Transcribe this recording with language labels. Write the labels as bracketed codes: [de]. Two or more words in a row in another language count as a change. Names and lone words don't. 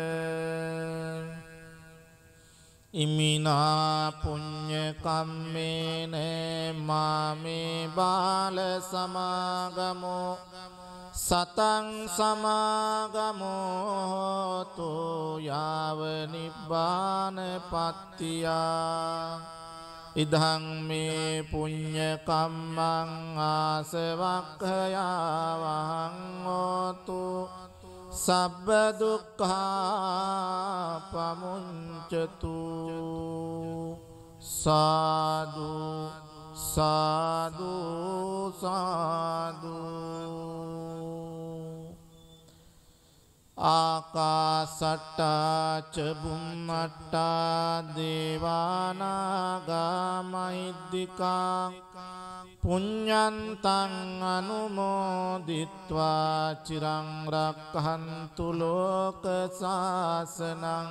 [pi] ඉමිනා පුඤ්ඤ කම්මේන මාමේ බාල සමාගමෝ සතං සමාගමෝ තෝ යාව නිබ්බාන පත්තියා ඉදං මේ පුඤ්ඤ කම්මං ආසවක්ඛයාවහං හෝතු සබ්බ දුක්ඛා පමුඤ්චතු සාදු සාදු සාදු ආකාසට්ටා ච බුම්මට්ටා දේවානාගා මහිද්దికා පුඤ්ඤන්තං අනුමෝදිත්වා චිරං රක්ඛන්තු ලෝක සාසනං